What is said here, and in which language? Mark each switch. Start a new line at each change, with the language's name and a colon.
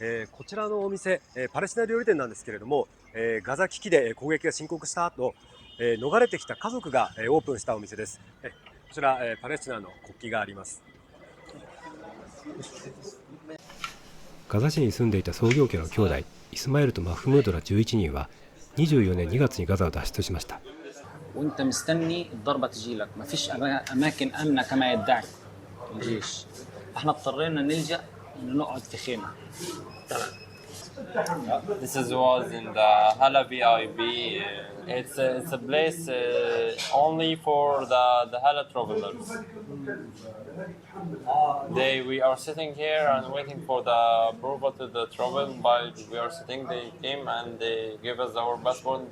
Japanese: こちらのお店、パレスチナ料理店なんですけれども、ガザ危機で攻撃が深刻した後、逃れてきた家族がオープンしたお店です。こちらパレスチナの国旗があります。ガザ市に住んでいた創業家の兄弟イスマイルとマフムードら11人は24年2月にガザを脱出しました。
Arabic: وانت مستني الضربه تجيلك ما فيش اماكن امنه كما يدعي الجيش احنا اضطرينا نلجا نقعد في خيمه.
English: This was in the Hala VIP. It's a place only for the Hala travelers. We are sitting here and waiting for the approval to the travel. But we are sitting, they came and they gave us our passport.